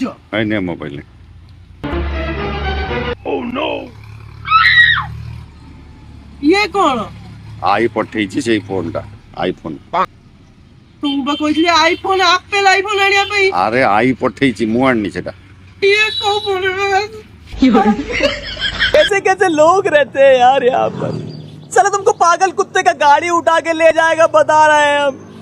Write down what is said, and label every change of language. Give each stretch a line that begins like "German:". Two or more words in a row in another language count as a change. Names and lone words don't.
Odia: ଭାଇ ନେ ମୋବାଇଲ। ଇଏ କଣ? ଆଇ ପଠେଇଛି ସେଇ ଫୋନଟା, ଆଇଫୋନ। ତମକୁ ବା କହିଥିଲି ଆଇଫୋନ, ଆପେଲ ଆଇଫୋନ ଆଣିବା ପାଇଁ। ଆରେ ଆଇ ପଠେଇଛି, ମୁଁ ଆଣିନି ସେଟା।
Hindi: ये कौन कैसे कैसे लोग रहते हैं यार यहाँ पर। चलो तुमको पागल कुत्ते का गाड़ी उठा के ले जाएगा बता रहे हैं हम।